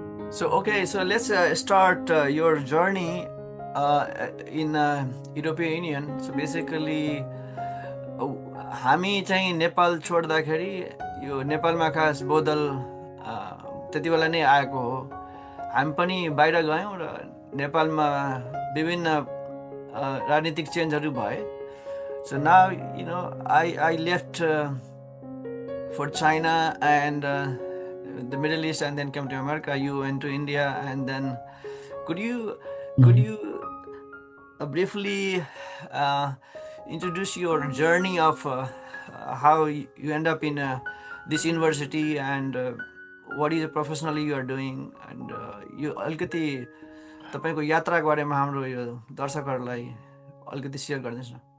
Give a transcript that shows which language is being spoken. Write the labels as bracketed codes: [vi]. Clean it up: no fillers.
[en] So okay, so let's start your journey in European Union. So basically [ne] हामी चाहिँ नेपाल छोड्दाखेरि यो नेपालमा खास बोधल त्यति बेला नै आएको हो। हामी पनि बाहिर गयौँ र नेपालमा विभिन्न राजनीतिक चेन्जहरू भए। [en] So now you know I left for China and the Middle East, and then came to America. You went to India, and then could you briefly introduce your journey of how you end up in this university and what is professionally you are doing, and you [ne] अलिकति तपाईको यात्राको बारेमा हाम्रो यो दर्शकहरूलाई अलिकति share गरिदिनुहोस् न।